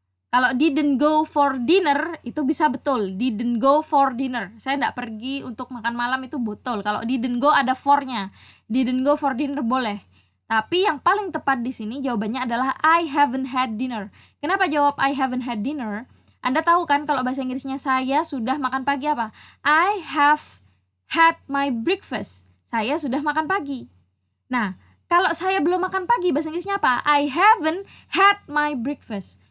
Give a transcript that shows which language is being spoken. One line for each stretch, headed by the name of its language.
Indonesian: Kalau
English: didn't go for dinner
Indonesian: itu bisa betul,
English: didn't go for dinner.
Indonesian: Saya enggak pergi untuk makan malam itu betul. Kalau
English: didn't go
Indonesian: ada for-nya.
English: Didn't go for dinner
Indonesian: boleh. Tapi yang paling tepat di sini jawabannya adalah
English: I haven't had dinner.
Indonesian: Kenapa jawab
English: I haven't had dinner?
Indonesian: Anda tahu kan kalau bahasa Inggrisnya saya sudah makan pagi apa?
English: I have had my breakfast.
Indonesian: Saya sudah makan pagi. Nah, kalau saya belum makan pagi bahasa Inggrisnya apa?
English: I haven't had my breakfast.